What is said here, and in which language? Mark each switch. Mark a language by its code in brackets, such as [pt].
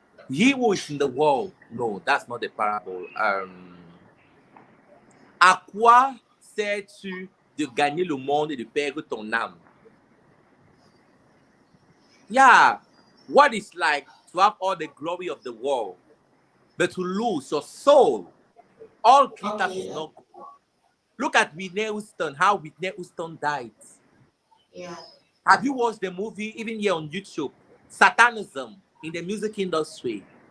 [en] He who is in the world. No, that's not the parable. [fr] À quoi sais-tu de gagner le monde et de perdre ton âme? [en] Yeah, what is like to have all the glory of the world, but to lose your soul? All glitters is Okay. not good. Look at Whitney Houston, how Whitney Houston died. Yeah. Have you watched the movie, even here on YouTube? Satanism in the music industry.